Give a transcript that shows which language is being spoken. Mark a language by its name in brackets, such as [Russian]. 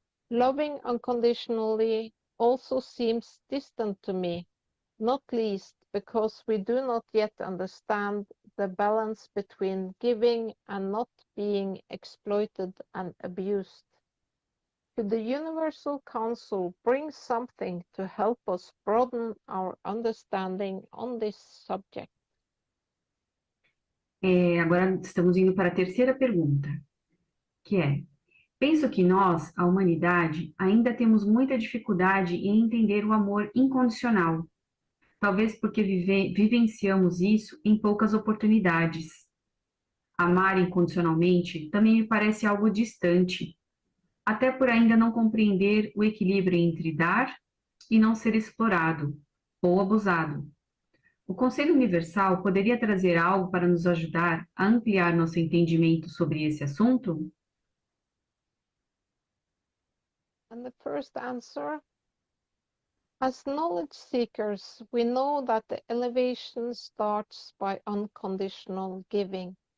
[English] Loving unconditionally also seems distant to me, not least because we do not yet understand the balance between giving and not being exploited and abused. Could the Universal Council bring something to help us broaden our understanding on this subject? [Portuguese] Agora estamos indo para a terceira pergunta, que é: penso que nós, a humanidade, ainda temos muita dificuldade em entender o amor incondicional, talvez porque vivenciamos isso em poucas oportunidades. Amar incondicionalmente também me parece algo distante, até por ainda não compreender o equilíbrio entre dar e não ser explorado ou abusado. O Conselho Universal poderia trazer algo para nos ajudar a ampliar nosso entendimento sobre esse assunto? [English] And the first answer, as knowledge seekers, we know that the elevation starts by unconditional giving.